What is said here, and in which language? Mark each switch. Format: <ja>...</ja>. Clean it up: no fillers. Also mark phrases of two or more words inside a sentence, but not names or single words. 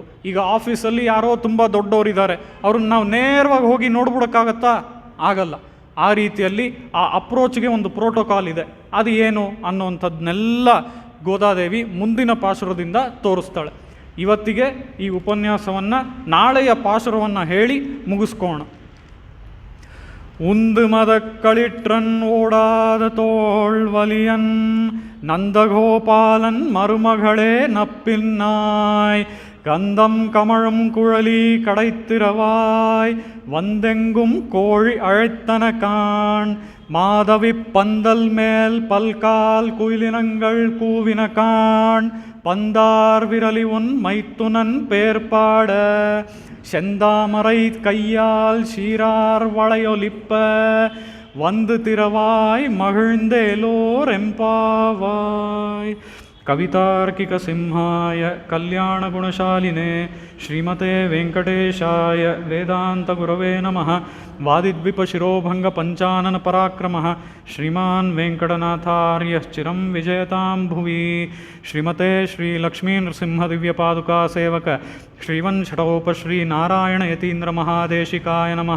<kn>ಈಗ ಆಫೀಸಲ್ಲಿ ಯಾರೋ ತುಂಬ ದೊಡ್ಡವರಿದ್ದಾರೆ, ಅವ್ರನ್ನ ನಾವು ನೇರವಾಗಿ ಹೋಗಿ ನೋಡ್ಬಿಡೋಕ್ಕಾಗತ್ತಾ? ಆಗಲ್ಲ. ಆ ರೀತಿಯಲ್ಲಿ ಆ ಅಪ್ರೋಚ್ಗೆ ಒಂದು ಪ್ರೋಟೋಕಾಲ್ ಇದೆ. ಅದು ಏನು ಅನ್ನುವಂಥದ್ದನ್ನೆಲ್ಲ ಗೋದಾದೇವಿ ಮುಂದಿನ ಪಾಶುರದಿಂದ ತೋರಿಸ್ತಾಳೆ. ಇವತ್ತಿಗೆ ಈ ಉಪನ್ಯಾಸವನ್ನು, ನಾಳೆಯ ಪಾಶುರವನ್ನು ಹೇಳಿ ಮುಗಿಸ್ಕೋಣ.</kn> <ta>உந்து மதக்களிற்றன் ஓடாத தோள்வலியன் நந்தகோபாலன் மருமகளே நப்பின்னாய் கந்தம் கமழும் குழலி கடைத்திரவாய் வந்தெங்கும் கோழி அழைத்தன காண் மாதவி பந்தல் மேல் பல்கால் குயிலினங்கள் கூவின காண் பந்தார் விரலி உன் மைத்துனன் பேர்பாட செந்தாமரை கையால் சீரார் வளையொலிப்ப வந்து திரவாய் மகிழ்ந்தேலோர் எம்பாவாய்</ta> <sa>कवितार्किकसिंहाय कल्याणगुणशालिने श्रीमते वेङ्कटेशाय वेदान्तगुरवे नमः। वादिद्विपशिरोभङ्गपञ्चाननपराक्रमः श्रीमान् वेङ्कटनाथार्यः चिरं विजयतां भुवि। श्रीमते श्रीलक्ष्मीनृसिंहदिव्यपादुकासेवक श्रीवंषडोपश्रीनारायणयतीन्द्रमहादेशिकाय नमः।</sa>